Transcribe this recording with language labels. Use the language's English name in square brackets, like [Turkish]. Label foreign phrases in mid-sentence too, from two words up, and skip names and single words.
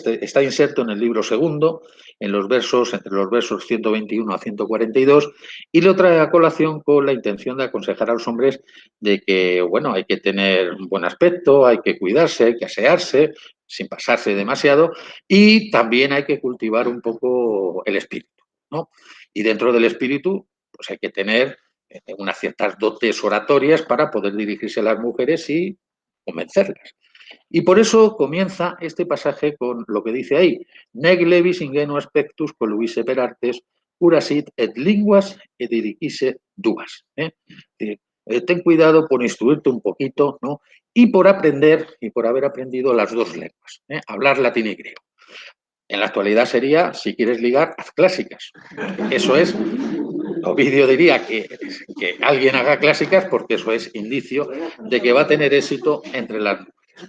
[Spanish] Está inserto en el libro segundo, entre los versos 121 a 142, y lo trae a colación con la intención de aconsejar a los hombres de que, bueno, hay que tener un buen aspecto, hay que cuidarse, hay que asearse, sin pasarse demasiado, y también hay que cultivar un poco el espíritu, ¿no? Y dentro del espíritu, pues hay que tener unas ciertas dotes oratorias para poder dirigirse a las mujeres y convencerlas. Y por eso comienza este pasaje con lo que dice ahí: [Latin] nec levis ingenuo aspectus coluvisse per artes, curasit et linguas et dirigisse duas. [Spanish] Ten cuidado por instruirte un poquito, ¿no? Y por aprender, y por haber aprendido las dos lenguas, hablar latín y griego. En la actualidad sería, si quieres ligar, haz clásicas. Eso es, Ovidio diría que alguien haga clásicas porque eso es indicio de que va a tener éxito entre las mujeres.